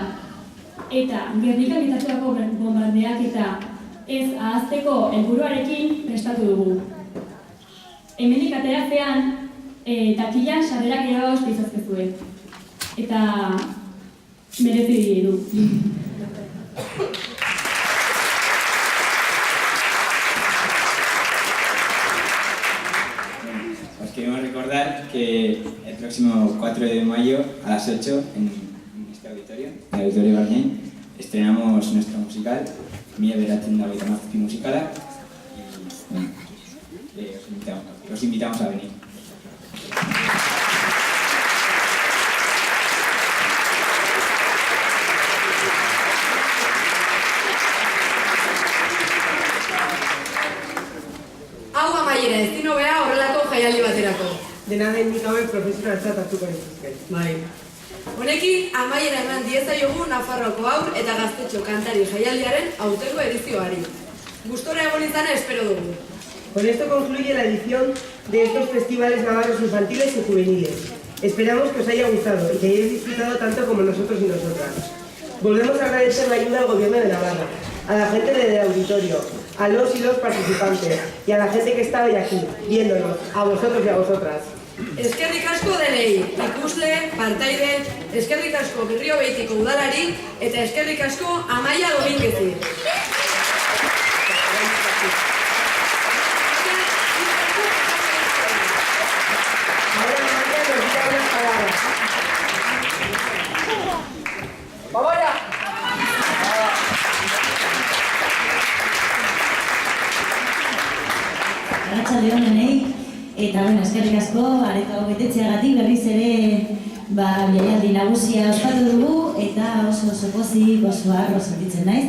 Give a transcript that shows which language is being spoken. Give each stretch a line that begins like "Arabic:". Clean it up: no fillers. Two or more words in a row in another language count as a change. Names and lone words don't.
Basque: Eta Gernikan gertatutako bombardeak eta ez ahazteko helburuarekin prestatu dugu. Hemendik ateratzean, takilan sarrerak irabagoz izazkezue. Eta merezi du.
Spanish: Os queremos recordar que el próximo 4 de mayo a las 8 en este auditorio, en el Auditorio Barainain, estrenamos nuestro musical,
Basque: Mila Beratzen da Hogeita Hamazazpi musikala,
Spanish: y os invitamos a venir.
Basque: Hau amaiera ezin hobea horrelako jaialdi baterako. Dena den nik hauek profesionaltzat hartuko dituzke. Bai. Honekin amaiera eman diezaiogu Nafarroako haur eta gaztetxo kantari jaialdiaren aurtengo edizioari. Gustora egon izana espero dugu.
Spanish: Con esto concluye la edición de estos festivales navarros infantiles y juveniles. Esperamos que os haya gustado y que hayáis disfrutado tanto como nosotros y nosotras. Volvemos a agradecer la ayuda al Gobierno de Navarra, a la gente del auditorio, a los y los participantes y a la gente que está hoy aquí, viéndonos, a vosotros y a vosotras.
Basque: Eskerrik asko denei, ikusle, partaide, eskerrik asko Berriobeitiko udalari eta eskerrik asko Amaia Dominguezi.
Spanish: Ahora Amaia nos dirá unas palabras. ¡Vamos allá!
Basque: Arratsaldeon denei, eta eskerrik asko areto betetzeagatik berriz ere jaialdi nagusia ospatu dugu eta oso pozik, oso harro sentitzen naiz.